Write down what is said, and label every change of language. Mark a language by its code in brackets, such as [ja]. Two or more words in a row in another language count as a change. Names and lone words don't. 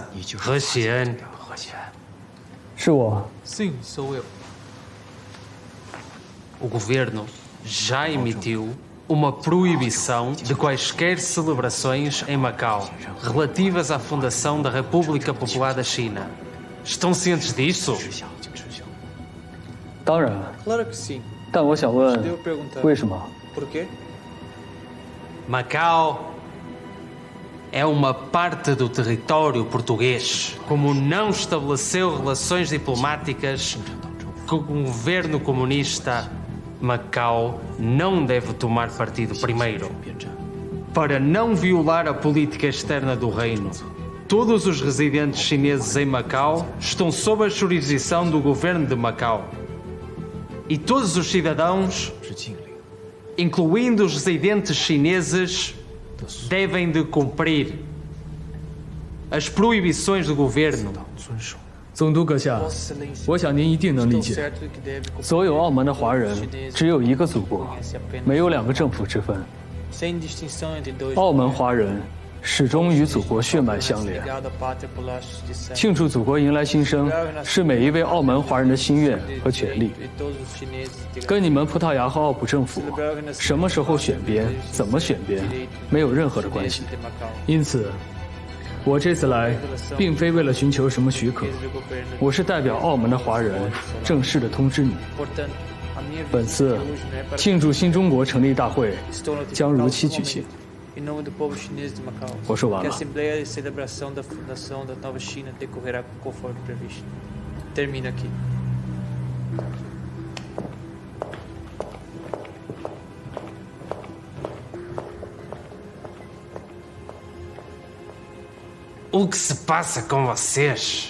[zh] He-Xian. 是我。 [pt] Sim, sou eu. O governo já emitiu uma proibição de quaisquer celebrações em Macau relativas à fundação da República Popular da China. Estão cientes disso? [zh] 当然。 [pt] Claro que sim. [zh] 但我想问， [pt] Devo perguntar. [zh] 为什么？ [pt] Por quê? Macau é uma parte do território português. Como não estabeleceu relações diplomáticas com o governo comunista, Macau não deve tomar partido primeiro. Para não violar a política externa do reino, todos os residentes chineses em Macau estão sob a jurisdição do governo de Macau. E todos os cidadãos, incluindo os residentes chineses, devem de cumprir as proibições do governo. [zh] 总督阁下，我想您一定能理解，所有澳门的华人只有一个祖国，没有两个政府之分。澳门华人始终与祖国血脉相连。庆祝祖国迎来新生，是每一位澳门华人的心愿和权利，跟你们葡萄牙和澳葡政府什么时候选边、怎么选边没有任何的关系。因此，我这次来并非为了寻求什么许可，我是代表澳门的华人正式的通知你，本次庆祝新中国成立大会将如期举行。 [pt] Em nome do povo chinês de Macau, que a Assembleia de Celebração da Fundação da Nova China decorrerá conforme previsto. Termina aqui. O que se passa com vocês?